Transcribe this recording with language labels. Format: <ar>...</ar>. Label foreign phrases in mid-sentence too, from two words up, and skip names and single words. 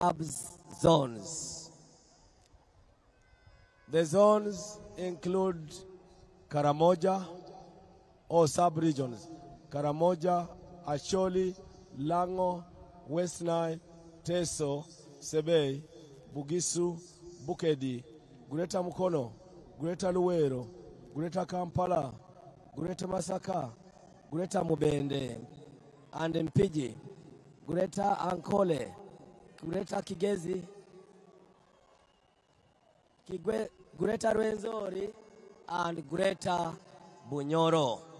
<en>sub-zones. The zones include Karamoja, or sub-regions: Karamoja, Acholi, Lango, West Nile, Teso, Sebei, Bugisu, Bukedi, Greater Mukono, Greater Luwero, Greater Kampala, Greater Masaka, Greater Mubende, and Mpigi, Greater Ankole, Greater Kigezi, Greater Rwenzori, and Greater Bunyoro.</en>